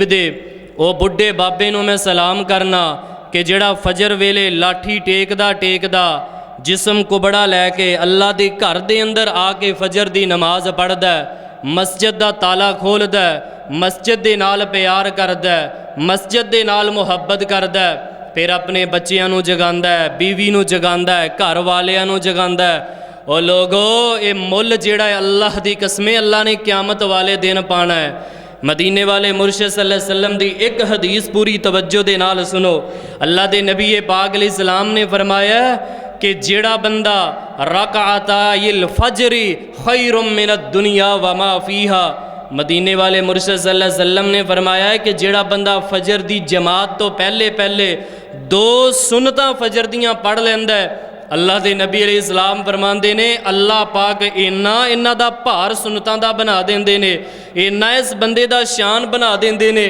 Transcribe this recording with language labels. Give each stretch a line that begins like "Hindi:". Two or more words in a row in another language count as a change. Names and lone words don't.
Punjabi: دے اوہ بڈھے بابے نوں میں سلام کرنا کہ جیہڑا فجر ویلے لاٹھی ٹیکدا ٹیکدا جسم کبڑا لے کے اللہ دے گھر دے اندر آ کے فجر دی نماز پڑھدا ہے، مسجد دا تالا کھولدا ہے، مسجد دے نال پیار کردا ہے، مسجد دے نال محبت کردا ہے، پھر اپنے بچیاں نوں جگاندا ہے، بیوی نوں جگاندا ہے، گھر والیاں نوں جگاندا ہے. اور لوکو یہ مل جیہڑا ہے اللہ دی قسمیں اللہ نے قیامت والے دن پانا ہے. مدینے والے مرشد
Arabic: صلى الله عليه وسلم
Punjabi: دی اک حدیث پوری توجہ دے نال سنو. اللہ دے نبی پاک
Arabic: عليه السلام
Punjabi: نے فرمایا کہ جیہڑا بندہ
Arabic: ركعتا الفجر خير من الدنيا وما فيها,
Punjabi: مدینے والے مرشد
Arabic: صلى الله عليه وسلم
Punjabi: نے فرمایا ہے کہ جیہڑا بندہ فجر دی جماعت توں پہلے پہلے دو سنتاں فجر دیاں پڑھ لیندا ہے، اللہ دے نبی علیہ السلام فرماندے نے اللہ پاک انہاں دا بھار سنتاں دا بنا دیندے نے، انہاں اس بندے دا شان بنا دیندے نے.